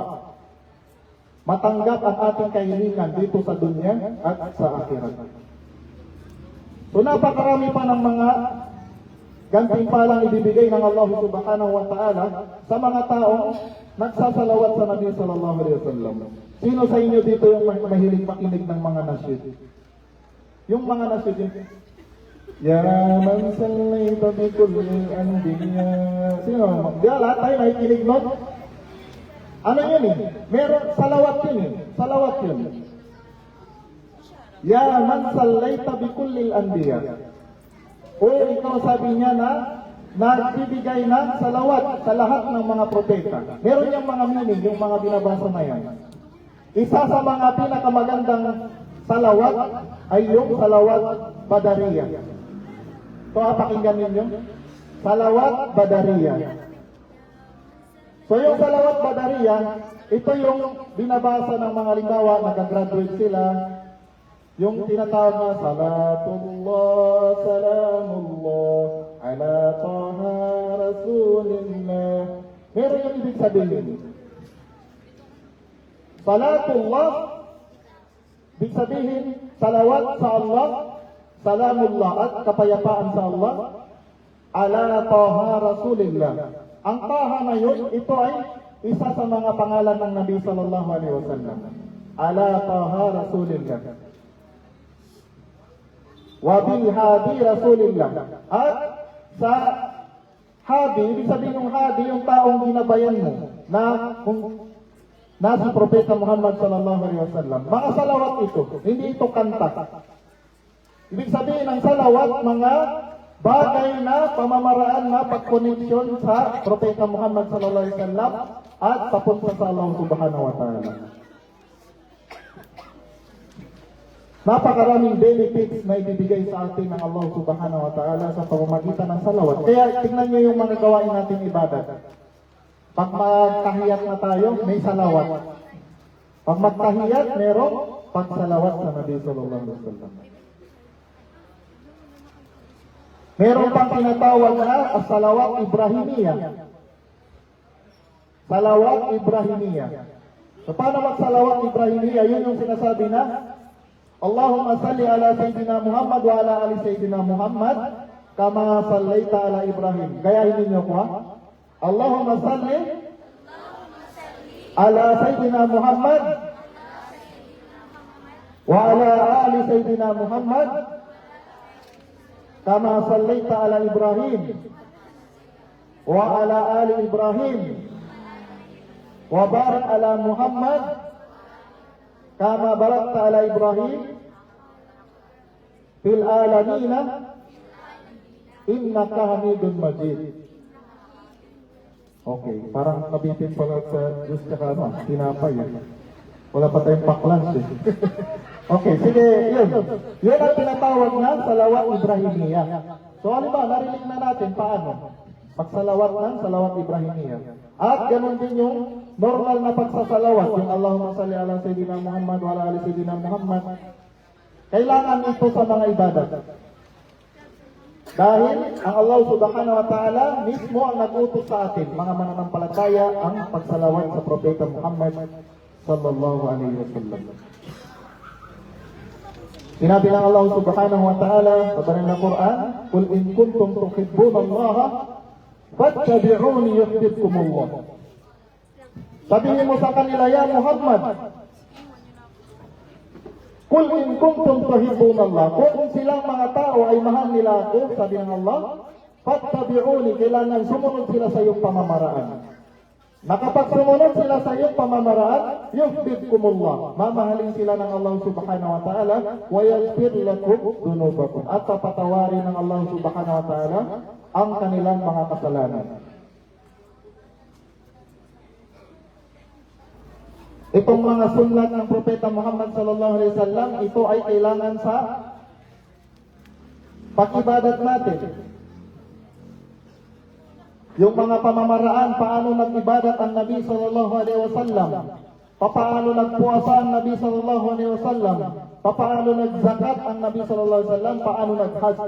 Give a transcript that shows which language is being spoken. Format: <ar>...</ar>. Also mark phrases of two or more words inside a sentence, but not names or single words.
<tl>Matanggap ang ating kahilingan dito sa dunya at sa akhirat. So napakarami pa ng mga gantimpalang ibibigay ng Allah</tl> <ar>سبحانه وتعالى</ar> <tl>sa mga taong nagsasalawat sa Nabi</tl> <ar>صلى الله عليه وسلم.</ar> <tl>Sino sa inyo dito yung mahilig makinig ng mga nasyid? Yung mga nasyid yun.</tl> <ar>يا من صليت بكل أنبياء.</ar> <tl>Sino? Di lahat tayo makikinig nun? Ano yun Meron salawat yun Salawat yun.</tl> <ar>يا من صليت بكل أنبياء.</ar> <tl>O ikaw sabi niya na nagbibigay ng salawat sa lahat ng mga propeta. Meron yung mga meaning, yung mga binabasa na yan. Isa sa mga pinakamagandang salawat ay yung salawat Badariya. So, pakinggan ninyo. Salawat Badariya. So, yung salawat Badariya, ito yung binabasa ng mga halimbawa, nag-graduate sila, yung tinatawag na</tl> <ar>صلاة الله سلام الله على طه رسول الله.</ar> <tl>Meron yung ibig sabihin. Salatullah, ibig sabihin, salawat sa Allah, salamullah at kapayapaan sa Allah,</tl> <ar>على طه رسول الله.</ar> <tl>Ang taha na yun, ito ay isa sa mga pangalan ng Nabi</tl> <ar>صلى الله عليه وسلم. على طه رسول الله وبالهادي رسول الله.</ar> <tl>At sa hadi, ibig sabihin yung hadi, yung taong ginabayan mo na kung nasa Propeta Muhammad</tl> <ar>صلى الله عليه وسلم.</ar> <tl>Mga salawat ito, hindi ito kanta. Ibig sabihin ng salawat, mga bagay na pamamaraan na pagkoneksyon sa Propeta Muhammad</tl> <ar>صلى الله عليه وسلم</ar> <tl>at papunta sa Allah</tl> <ar>سبحانه وتعالى.</ar> <tl>Napakaraming benefits na ibibigay sa atin ng Allah</tl> <ar>سبحانه وتعالى</ar> <tl>sa pamamagitan ng salawat. Kaya tingnan nyo yung mga gawain nating ibadat. Pag magtahiyat na tayo, may salawat. Pag magtahiyat, merong pagsalawat sa Nabi</tl> <ar>صلى الله عليه وسلم.</ar> <tl>Meron pang tinatawag na as-salawat Ibrahimiyah. Salawat Ibrahimiyah. So paano magsalawat Ibrahimiyah? Yun yung sinasabi na</tl> <ar>اللهم صل على سيدنا محمد وعلى آل سيدنا محمد كما صليت على إبراهيم.</ar> <tl>Gayahin ninyo ko</tl> <ar>اللهم صل على سيدنا محمد وعلى آل سيدنا محمد كما صليت على إبراهيم وعلى آل إبراهيم وبارك على محمد كما باركت على إبراهيم في العالمين إنك حميد مجيد.</ar> <tl>Okay, parang nabitin pala sa Diyos tsaka tinapay. Wala pa tayong paklans eh. Okay, sige, yun. Yun ang tinatawag na salawat Ibrahimiyya. So, ba, narinig na natin paano magsalawat ng salawat Ibrahimiyya. At ganun din yung normal na pagsasalawat, yung</tl> <ar>اللهم صل على سيدنا محمد وعلى آل سيدنا محمد.</ar> <tl>Kailangan ito sa mga ibadat. Dahil ang Allah</tl> <ar>سبحانه وتعالى</ar> <tl>mismo ang nag-utos sa atin, mga mananampalataya, ang pagsalawat sa Propeta Muhammad</tl> <ar>صلى الله عليه وسلم.</ar> <tl>Sinabi ng Allah</tl> <ar>سبحانه وتعالى</ar> <tl>sa banal na Quran,</tl> <ar>"قل إن كنتم تحبون الله فاتبعوني يحببكم الله."</ar> <tl>Sabihin mo sa kanila,</tl> <ar>يا محمد قل إن كنتم تحبون الله."</ar> <tl>Kung silang mga tao ay mahal nila ako, sabi ng Allah, fattabi'uni, kailangan sumunod sila sa iyong pamamaraan. Nakapag sumunod sila sa iyong pamamaraan, yuhibbukumullah, mamahalin sila ng Allah</tl> <ar>سبحانه وتعالى, ويغفر لكم ذنوبكم,</ar> <tl>at papatawarin ng Allah</tl> <ar>سبحانه وتعالى</ar> <tl>ang kanilang mga kasalanan. Itong mga sunlat ng Propeta Muhammad</tl> <ar>صلى الله عليه وسلم,</ar> <tl>ito ay kailangan sa pag-ibadat natin. Yung mga pamamaraan, paano nag-ibadat ang Nabi</tl> <ar>صلى الله عليه وسلم,</ar> <tl>paano nagpuasa ang Nabi</tl> <ar>صلى الله عليه وسلم,</ar> <tl>paano nagzakat ang Nabi</tl> <ar>صلى الله عليه وسلم,</ar> <tl>paano nag-hajj.</tl>